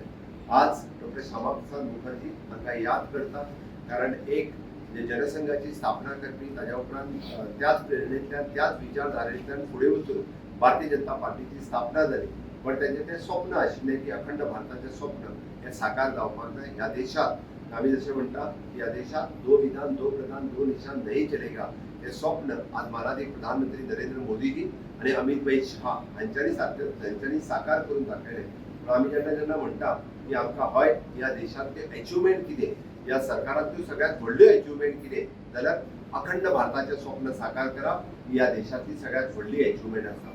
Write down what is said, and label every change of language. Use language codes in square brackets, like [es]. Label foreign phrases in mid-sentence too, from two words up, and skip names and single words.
[kok] आज डॉक्टर श्यामाप्रसाद मुखर्जी हांकां याद करता, कारण एक जे जनसंघाची स्थापना करपी ताज्या उपरांत त्याच प्रेरणेंतल्यान त्याच विचारधारेंतल्यान फुडें वचून भारतीय जनता पार्टीची स्थापना जाली। पण तेंचें तें स्वप्न आशिल्लें की अखंड भारताचें स्वप्न हें साकार जावपाक जाय। ह्या देशात आमी जशें म्हणटा ह्या देशात [hi] दो विधान दो प्रधान दो निशान नहीं चलेगा [kok] हे स्वप्न आज माननीय प्रधानमंत्री नरेंद्र मोदीजी आणि अमित भाई शहा हांच्यांनी साकार करून दाखयलें। पूण आमी जेन्ना म्हणटा की आमकां हय ह्या देशांतले अचिव्हमेंट कितें, ह्या सरकारांतल्यो सगळ्यात व्हडल्यो अचिव्हमेंट कितें जाल्यार अखंड भारताचें स्वप्न साकार करप ही ह्या देशांतली सगळ्यात व्हडली अचिव्हमेंट आसा।